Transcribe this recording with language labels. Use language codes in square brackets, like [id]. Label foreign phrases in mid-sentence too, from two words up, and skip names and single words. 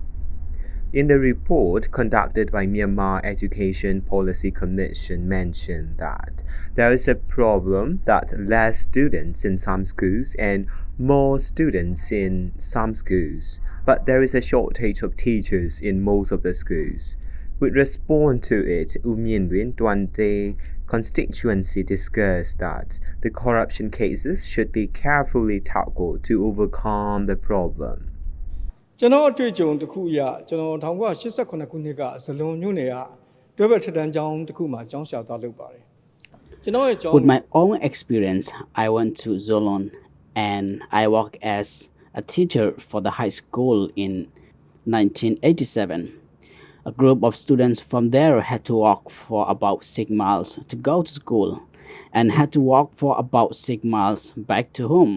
[en] In the report conducted by Myanmar Education Policy Commission mentioned that there is a problem that less students in some schools and more students in some schools, but there is a shortage of teachers in most of the schools. With response to it, U Myanwin Twante constituency discussed that the corruption cases should be carefully tackled to overcome the problem. [my] ကျွန်တော်အတွေ့အကြုံတစ်ခုအရကျွန်တော်1989ခုနှစ်ကဇလွန်မြို့နယ်ကတွဲဘက်ထက်တန်းကျောင်းတစ်ခုမှာကျောင်းဆရာသားလုပ်ပါတယ်ကျွန်တော်ရဲ့ကျောင်း [en] With my own experience, I went to Zolon and I worked as a teacher for the high school in 1987. A group of students from there had to walk for about 6 miles to go to school and had to walk for about 6 miles back to home.